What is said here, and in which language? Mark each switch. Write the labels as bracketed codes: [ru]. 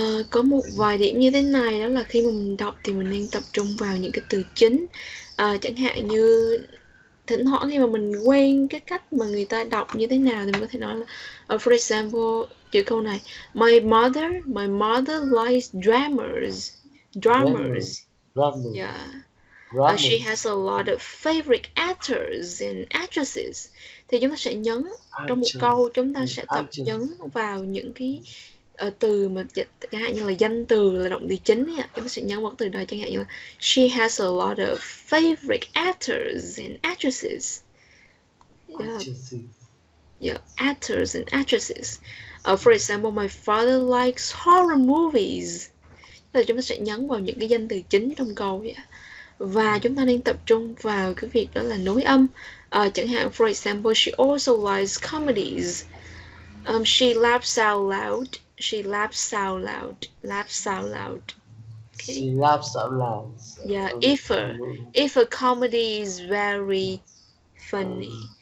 [vi] Có một vài điểm như thế này, đó là khi mà mình đọc thì mình nên tập trung vào những cái từ chính. Chẳng hạn như thỉnh thoảng khi mà mình quên cái cách mà người ta đọc như thế nào thì mình có thể nói là [en] for example, [vi] chữ câu này: [en] my mother likes dramas. Grammar, grammar, Yeah. She grammar. has a lot of favorite actors and actresses. [vi] Thì chúng ta sẽ nhấn trong một câu, chúng ta sẽ tập nhấn vào những cái từ mà chẳng hạn như là danh từ là động từ chính ấy, chúng ta sẽ nhấn vào từ đó, chẳng hạn như là [en] she has a lot of favorite actors and actresses. Yeah, actors and actresses. For example, my father likes horror movies. [vi] Là chúng ta sẽ nhấn vào những cái danh từ chính trong câu vậy. Và chúng ta nên tập trung vào cái việc đó là nối âm. Chẳng hạn, [en] for example, she also likes comedies. She laughs out loud. She laughs out loud. Laughs out loud. Okay. She laughs out loud. Yeah, if a comedy is very funny.